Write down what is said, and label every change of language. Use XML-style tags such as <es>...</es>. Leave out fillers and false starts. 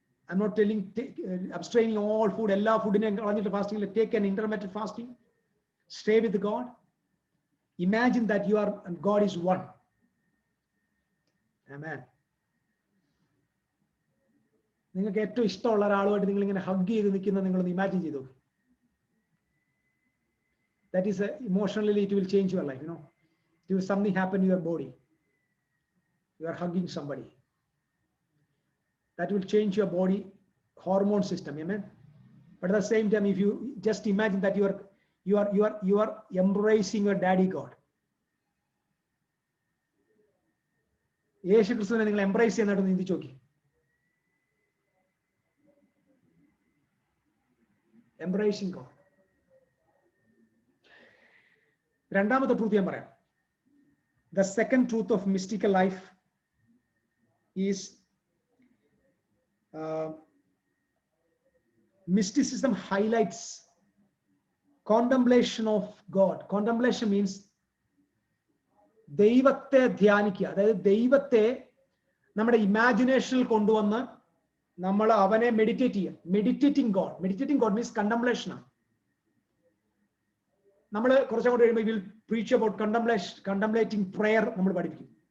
<en>I'm not telling abstaining all food, ella food in fasting. Take an intermittent fasting, stay with God, imagine that you are and God is one. Amen.</en> <ml>നിങ്ങൾക്ക് ഏറ്റവും ഇഷ്ടമുള്ള ഒരാളുമായിട്ട് നിങ്ങൾ ഇങ്ങനെ hug ചെയ്ത് നിൽക്കുന്നത് നിങ്ങളൊന്ന് imagine ചെയ്തു.</ml> <en>That is emotionally it will change your life. If something happen in your body, you are hugging somebody, that will change your body hormone system. Amen. But at the same time, if you just imagine that you are embracing your daddy God.</en> <ml>യേശു ക്രിസ്തുവിനെ നിങ്ങൾ embrace ചെയ്യുന്നതായിട്ട് ചിന്തിച്ചു നോക്കി.</ml> <en>Embracing God.</en> <ml>രണ്ടാമത്തെ truth ഞാൻ പറയാം.</ml> <en>The second truth of mystical life is mysticism highlights contemplation of God. Contemplation means</en> <ml>ദൈവത്തെ ധ്യാനിക്കുക. അതായത് ദൈവത്തെ നമ്മുടെ ഇമാജിനേഷനിൽ കൊണ്ടുവന്ന് നമ്മൾ അവനെ മെഡിറ്റേറ്റ് ചെയ്യുക.</ml> <en>Meditating God means contemplation ആണ്.</en> <ml>നമ്മൾ കുറച്ചങ്ങോട്ട് കഴിയുമ്പോൾ</ml> <en>will preach about contemplating prayer</en> <ml>നമ്മൾ പഠിപ്പിക്കും.</ml>